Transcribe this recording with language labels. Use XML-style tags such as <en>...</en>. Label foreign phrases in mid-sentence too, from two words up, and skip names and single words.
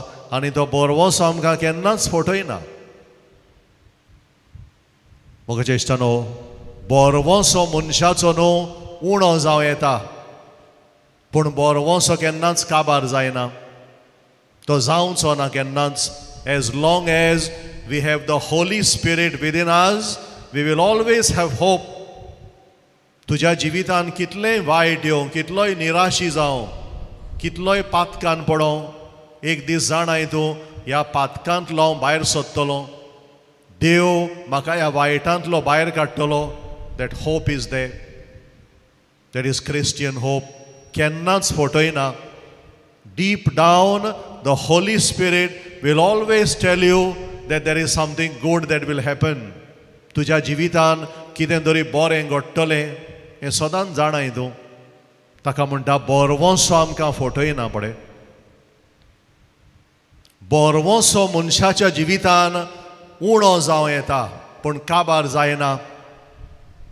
<kok>आनी तो बोरवोसो आमकां केन्नाच फटयना. म्हज्या इश्टानो, बोरवोसो मनशाचो न्हू उणो जावं येता. पूण बोरवोसो केन्नाच काबार जायना. तो जावचो ना केन्नाच.</kok> <en>As long as we have the Holy Spirit within us, we will always have hope.</en> <kok>तुज्या जिवितान कितलेंय वायट येवं, कितलोय निराशी जावं, कितलोय पातकान पडों, एक दीस जाणाय तूं ह्या पातकांतलो हांव भायर सरतलो. देव म्हाका ह्या वायटांतलो भायर काडटलो.</kok> <en>That hope is there. That is Christian hope.</en> <kok>केन्नाच फटयना.</kok> <en>Deep down, the Holy Spirit will always tell you that there is something good that will happen.</en> <kok>तुज्या जिवितान कितें तरी बरें घडटलें हें सदांच जाणाय तूं. ताका म्हणटा बोरवोसो आमकां फटयना पळय. बोरवोसो मनशाच्या जिवितान उणो जावं येता पूण काबार जायना.</kok>